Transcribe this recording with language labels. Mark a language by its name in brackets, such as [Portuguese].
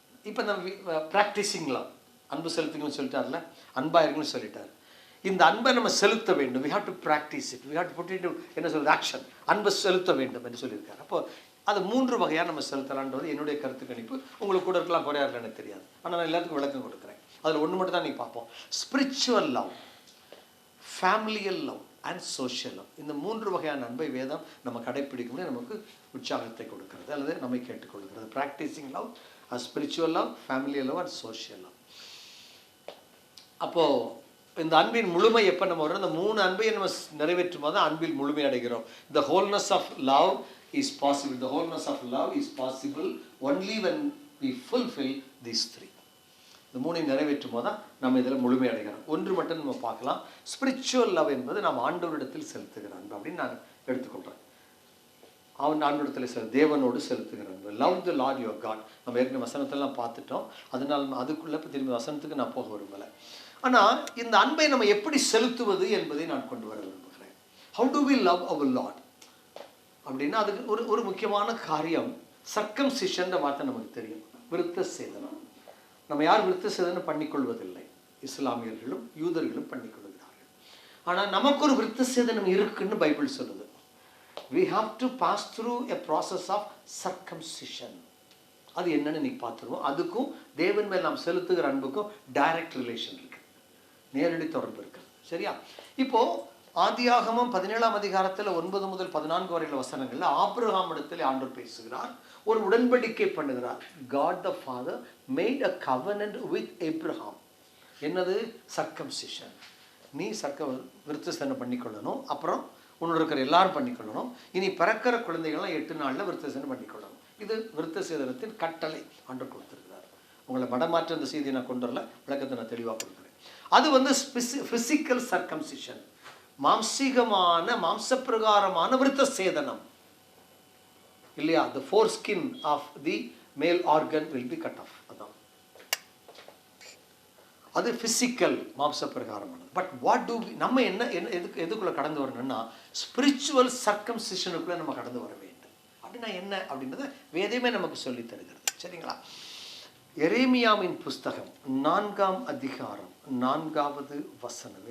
[Tamil] இப்போ நம்ம ப்ராக்டிஸிங்லாம் அன்பு செலுத்துங்கன்னு சொல்லிட்டார்ல, அன்பாயிருங்கன்னு சொல்லிட்டார். இந்த அன்பை நம்ம செலுத்த வேண்டும். [English] we have to practice it, we have to put it into [Tamil] என்ன சொல்றது [English] Action. [Tamil] அன்பை செலுத்த வேண்டும் என்று சொல்லியிருக்காரு. அப்போ அது 3 வகையாக நம்ம செலுத்தலான்றது என்னுடைய கருத்து கணிப்பு. உங்களுக்கு கூட இருக்கலாம், குறையா இருக்கலாம் எனக்கு தெரியாது. ஆனால் நான் எல்லாத்துக்கும் விளக்கம் கொடுக்குறேன். அதில் ஒன்று மட்டும் தான் நீங்கள் பார்ப்போம். [English] Spiritual love, familial love and social love. [Tamil] இந்த 3 வகையான அன்பை வேதம் நம்ம கடைப்பிடிக்கும்போது நமக்கு உற்சாகத்தை கொடுக்கிறது அல்லது நம்மை கேட்டுக்கொள்கிறது. [English] Practising love, spiritual love, familial love and social love. [Tamil] அப்போது இந்த அன்பின் முழுமை எப்போ நம்ம வரும்? இந்த 3 அன்பையை நம்ம நிறைவேற்றும் போது தான் அன்பில் முழுமை அடைகிறோம். [English] The wholeness of love is possible. The wholeness of love is possible only when we fulfill these 3. [Tamil] இந்த 3ஐயும் நிறைவேற்றும் போது தான் நம்ம இதில் முழுமை அடைகிறோம். ஒன்று மட்டும் நம்ம பார்க்கலாம். ஸ்பிரிச்சுவல் லவ் என்பது நாம் ஆண்டவரிடத்தில் செலுத்துகிற அன்பு அப்படின்னு நான் எடுத்துக்கொள்கிறேன். ஆண்டவரிடத்தில் தேவனோடு செலுத்துகிற அன்பு. [English] Love the Lord your God. [Tamil] நம்ம ஏற்கனவே வசனத்தெல்லாம் பார்த்துட்டோம். அதனால் அதுக்குள்ளே இப்போ திரும்பி வசனத்துக்கு நான் போக விரும்பலை. ஆனால் இந்த அன்பை நம்ம எப்படி செலுத்துவது என்பதை நான் கொண்டு வர விரும்புகிறேன். [English] how to we love our Lord [Tamil] அப்படின்னா அதுக்கு ஒரு முக்கியமான காரியம் சர்க்கம்சிஷன் வார்த்தை நமக்கு தெரியும். விருத்த சேதனம். நம்ம யார் விருத்த சேதனம் பண்ணிக்கொள்வதில்லை. இஸ்லாமியர்களும் யூதர்களும் பண்ணிக்கொள்கிறார்கள். ஆனால் நமக்கு ஒரு விருத்த சேதனம் இருக்குன்னு பைபிள் சொல்லுது. [English] we have to pass through a process of circumcision. [Tamil] அது என்னன்னு இன்னைக்கு பார்த்துருவோம். அதுக்கும் தேவன் மேல் நாம் செலுத்துகிற அன்புக்கும் டைரக்ட் ரிலேஷன் இருக்கு, நேரடி தொடர்பு இருக்கு. சரியா? இப்போ ஆதியாகமம் 17ஆம் அதிகாரத்தில் 9 முதல் 14 வரையில வசனங்கள்ல ஆபிரகாம் இடத்துல ஆண்டவர் பேசுகிறார், ஒரு உடன்படிக்கை பண்ணுகிறார். [English] God the Father made a covenant with Abraham. [Tamil] என்னது? சர்க்கம்சிஷன். நீ விருத்தசேதனம் பண்ணிக்கொள்ளணும், அப்புறம் உன்னோட இருக்கிற எல்லாரும் பண்ணிக்கொள்ளணும், இனி பிறக்கிற குழந்தைகள்லாம் 8 நாளில் விருத்தசேதனம் பண்ணிக்கொள்ளணும். இது விருத்தசேதனத்தின் கட்டளை ஆண்டவர் கொடுத்திருக்கிறார். உங்களை மடமாற்ற அந்த செய்தியை நான் கொண்டு வரல, விளக்கத்தை நான் தெளிவாக கொடுக்குறேன். அது வந்து பிசிக்கல் சர்க்கம்சிஷன், மாம்சீகமான மாம்சப்பிரகாரமான விருத்தசேதனம் இல்லையா? [English] the foreskin of the male organ will be cut off. [Tamil] அதான் அது பிசிக்கல் மாம்சப்பிரகாரமானது. [English] but what to [Tamil] நம்ம என்ன எதுக்குள்ள கடந்து வரணும்னா ஸ்பிரிச்சுவல் சர்க்கம்சிஷனுக்குள்ள நம்ம கடந்து வர வேண்டும். அப்படின்னா என்ன அப்படின்றத வேதமே நமக்கு சொல்லி தருகிறது. சரிங்களா? எரேமியாவின் புஸ்தகம் 4ஆம் அதிகாரம் 4வது வசனம்.